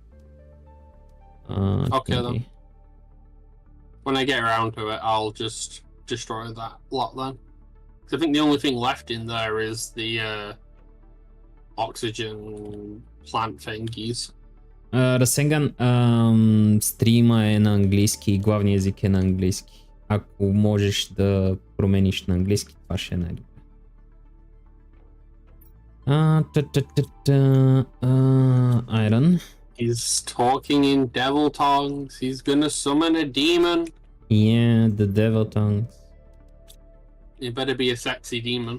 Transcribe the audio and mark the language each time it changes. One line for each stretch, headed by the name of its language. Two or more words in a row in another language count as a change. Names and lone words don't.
English: Okay, then. thingy. When I get around to it, I'll just destroy that lot then. 'Cause I think the only thing left in there is the oxygen plant thingies. Rasengan,
Bulgarian: стрима е на английски, главният език е на английски. Ако можеш да промениш на английски, това ще е най-добре.
English: Iron. He's talking in devil tongues. He's gonna summon a demon. Yeah, the devil tongues. It better be a sexy demon.